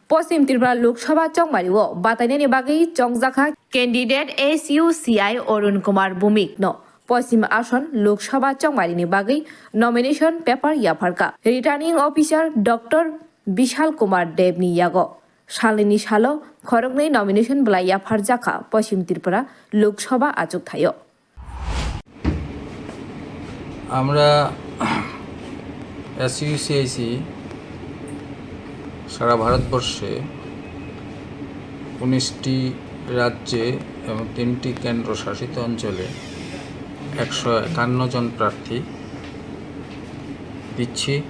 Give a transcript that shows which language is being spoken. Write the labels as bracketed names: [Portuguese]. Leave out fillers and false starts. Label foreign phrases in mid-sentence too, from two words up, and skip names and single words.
[Kok Borok] পশ্চিম ত্রিপুরা লোকসভা চংমারিও বাতাইনানি বাগै চংজাখা ক্যান্ডিডেট SUCI অরুণ কুমার ভৌমিক ন পশ্চিম আসন লোকসভা চংমারিনি বাগै [English] nomination paper [Kok Borok] ইয়াফারকা [English] returning officer [Kok Borok] ডক্টর বিশাল কুমার দেবনি ইয়াগ সালनि सालो खरंनै नमिनेशन बला याफार जाखा पश्चिम त्रिपुरा लोकसभा आचुक थायो [Bangla] আমরা SUCIC সারা ভারতবর্ষে 19টি রাজ্যে এবং 3টি কেন্দ্রশাসিত অঞ্চলে 151 জন প্রার্থী দিচ্ছি।